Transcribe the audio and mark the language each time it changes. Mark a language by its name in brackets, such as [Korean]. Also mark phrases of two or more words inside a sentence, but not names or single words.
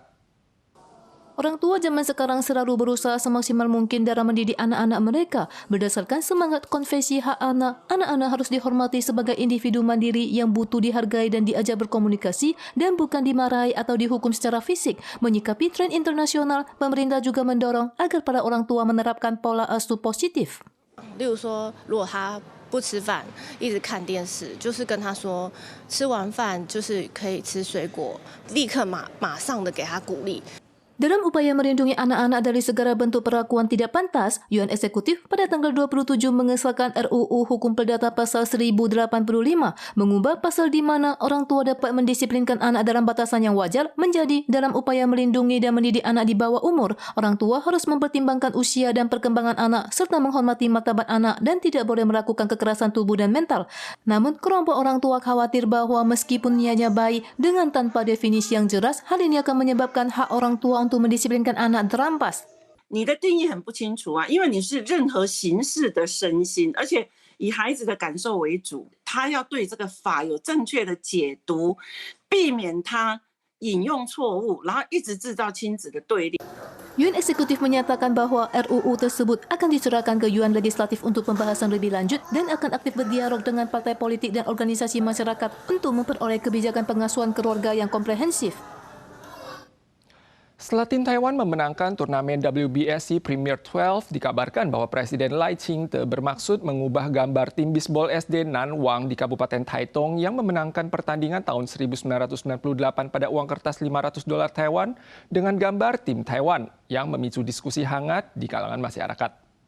[Indonesian] Orang tua zaman sekarang selalu berusaha semaksimal mungkin dalam mendidik anak-anak mereka berdasarkan semangat konvensi hak anak. Anak-anak harus dihormati sebagai individu mandiri yang butuh dihargai dan diajar berkomunikasi dan bukan dimarahi atau dihukum secara fisik. Menyikapi tren internasional, pemerintah juga mendorong agar para orang tua menerapkan pola asuh positif. [Chinese] 例如说，如果他不吃饭，一直看电视，就是跟他说，吃完饭就是可以吃水果，立刻马上的给他鼓励。 [Indonesian] Dalam upaya melindungi anak-anak dari segala bentuk perlakuan tidak pantas, Yuan Eksekutif pada tanggal 27 mengesahkan RUU Hukum Perdata Pasal 1085 mengubah pasal di mana orang tua dapat mendisiplinkan anak dalam batasan yang wajar menjadi dalam upaya melindungi dan mendidik anak di bawah umur. Orang tua harus mempertimbangkan usia dan perkembangan anak serta menghormati martabat anak dan tidak boleh melakukan kekerasan tubuh dan mental. Namun, kelompok orang tua khawatir bahwa meskipun niatnya baik, dengan tanpa definisi yang jelas, hal ini akan menyebabkan hak orang tua untuk mendisiplinkan anak terampas. [Chinese] 你的定义很不清楚啊，因为你是任何形式的身心，而且以孩子的感受为主，他要对这个法有正确的解读，避免他引用错误，然后一直制造亲子的对立。 [Indonesian] Yuan Eksekutif menyatakan bahwa RUU tersebut akan diserahkan ke Yuan Legislatif untuk pembahasan lebih lanjut dan akan aktif berdialog dengan partai politik dan organisasi masyarakat untuk memperoleh kebijakan pengasuhan keluarga yang komprehensif. Setelah tim Taiwan memenangkan turnamen WBSC Premier 12, dikabarkan bahwa Presiden Lai Ching-te bermaksud mengubah gambar tim bisbol SD Nanwang di Kabupaten Taitung yang memenangkan pertandingan tahun 1998 pada uang kertas $500 Taiwan dengan gambar tim Taiwan yang memicu diskusi hangat di kalangan masyarakat.